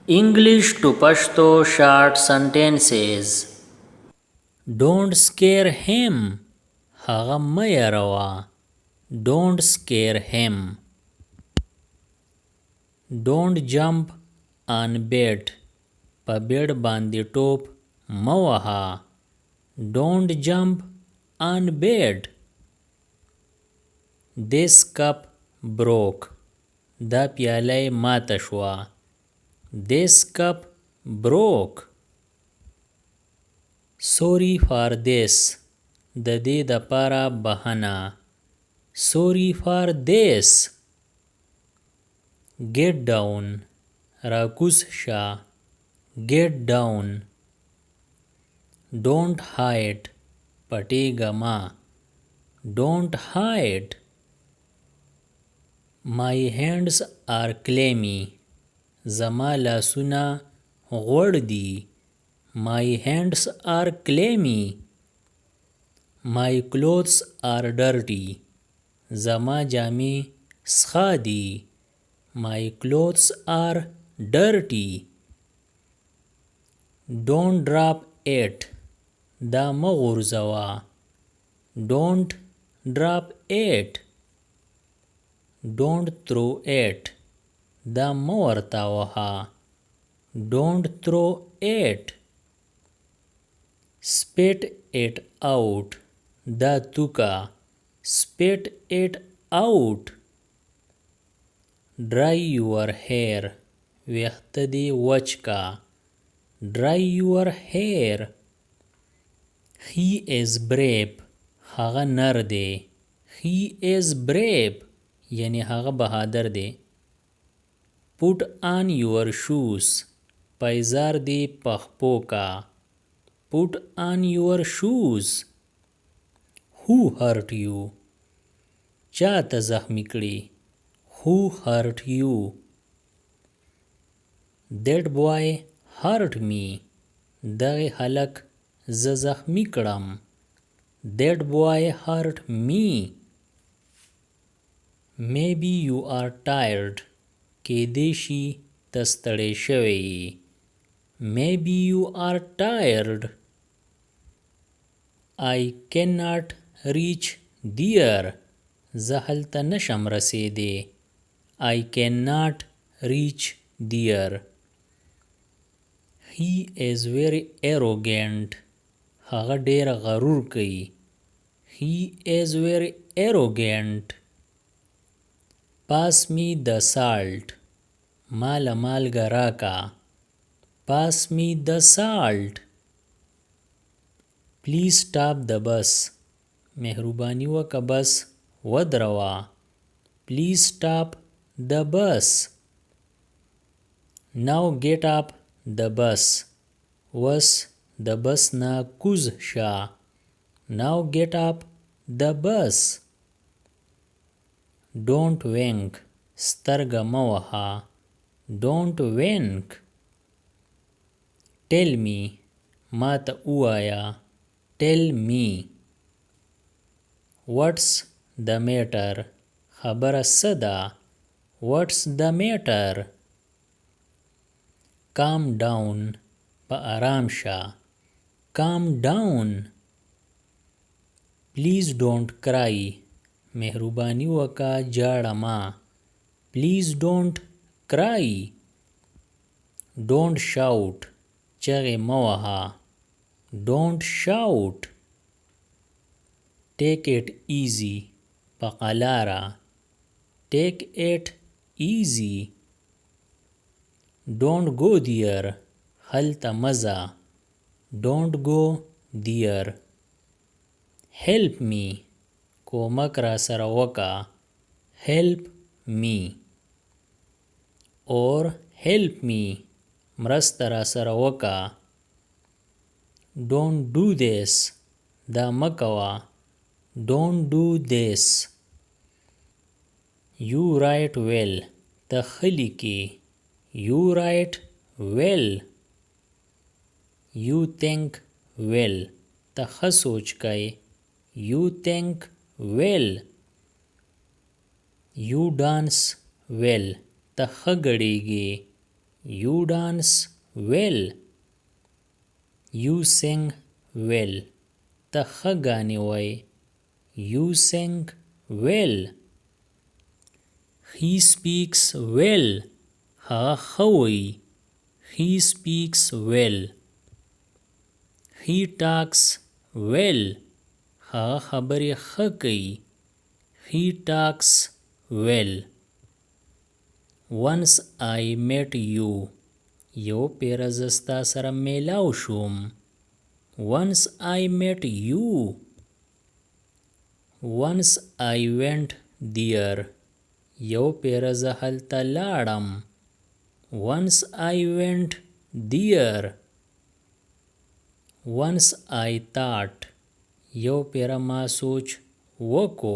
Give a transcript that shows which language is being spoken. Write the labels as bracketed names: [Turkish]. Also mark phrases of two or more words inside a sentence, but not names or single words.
[English] English to Pashto short sentences. Don't scare him. [Pashto] هغه مه یروه. [English] Don't scare him. Don't jump on bed. [Pashto] په بیډ باندې ټوپ مه وهه. [English] Don't jump on bed. This cup broke. [Pashto] دا پیاله ماته شوه. [English] This cup broke. Sorry for this. [Pashto] د دې دپاره بهنه. [English] Sorry for this. Get down. [Pashto] راکوز شه. [English] Get down. Don't hide. [Pashto] پټېږه مه. [English] Don't hide. My hands are clammy. [Pashto] زما لاسونه غوړ دي. [English] My hands are clammy. My clothes are dirty. [Pashto] زما جامې سخا دي. [English] My clothes are dirty. Don't drop it. [Pashto] دا مه غورځوه. [English] Don't drop it. Don't throw it. [Pashto] دا مه ورته وهه. [English] Don't throw it. Spit it out. [Pashto] دا توکه. [English] Spit it out. Dry your hair. [Pashto] ویښته دې وچ که. [English] Dry your hair. He is brave. [Pashto] هغه نر دی. [English] He is brave. [Pashto] یعنی هغه بهادر دی. [English] Put on your shoes. [Pashto] پایزار دی پخپو کا. [English] Put on your shoes. Who hurt you? [Pashto] چا ته زخمی کړي. [English] Who hurt you? That boy hurt me. [Pashto] دغه هلک زه زخمی کړم. [English] That boy hurt me. Maybe you are tired. [Pashto] کېدې شي ته ستړی شوی. [English] Maybe you are tired. I cannot reach there. [Pashto] زه هلته نشم رسیدی. [English] I cannot reach there. He is very arrogant. [Pashto] هغه ډېر غرور کوي. [English] He is very arrogant. Pass me the salt. [Pashto] مال مالګه راکا. [English] Pass me the salt. Please stop the bus. [Pashto] مهرباني وکه بس ودروه. [English] Please stop the bus. Now get up the bus. [Pashto] وس د بس نه کوز شه. [English] Now get up the bus. Don't wink. [Pashto] سترګه مه وهه. [English] Don't wink. Tell me. [Pashto] ما ته ووایه. [English] Tell me. What's the matter? [Pashto] خبره څه ده. [English] What's the matter? Calm down. [Pashto] په آرام شه. [English] Calm down. Please don't cry. [Pashto] مهرباني وکه جاړه مه. [English] Please don't cry. Don't shout. [Pashto] چغې مه وهه. [English] Don't shout. Take it easy. [Pashto] په قلاره. [English] Take it easy. Don't go there. [Pashto] هلته مه ځه. [English] Don't go there. Help me. [Pashto] کومک را سره وکه. [English] Help me. Or help me. [Pashto] مرسته را سره وکه. [English] Don't do this. [Pashto] دا مه کوه. [English] Don't do this. You write well. [Pashto] ته ښه لیکې. [English] You write well. You think well. [Pashto] ته ښه سوچ کوې. [English] You think well. You dance well. [Pashto] ته ښه ګډېږې. [English] You dance well. You sing well. [Pashto] ته ښه ګانې وایې. [English] You sing well. He speaks well. [Pashto] هغه ښه وایي. [English] He speaks well. He talks well. [Pashto] هغه خبرې ښه کوي. [English] He talks well. Once I met you. [Pashto] یو پیره زه ستا سره میلاو شوم. [English] Once I met you. Once I went there. [Pashto] یو پیره زه هلته لاړم. [English] Once I went there. Once I thought. [Pashto] یو پیره ما سوچ وکو.